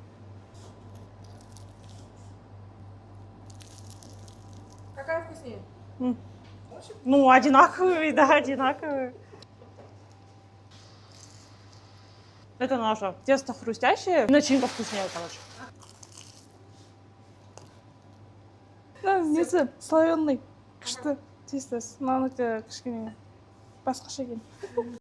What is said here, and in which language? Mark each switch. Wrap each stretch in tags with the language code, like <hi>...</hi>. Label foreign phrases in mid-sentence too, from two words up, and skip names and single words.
<ru>Какая вкуснее? Ну, одинаковые, да, одинаковые. Это наше. Тесто хрустящее, начинка вкуснее, короче.</ru> <kk>несі слоеный күшті тестасы мынаныкы кішкене басқаша екен</kk>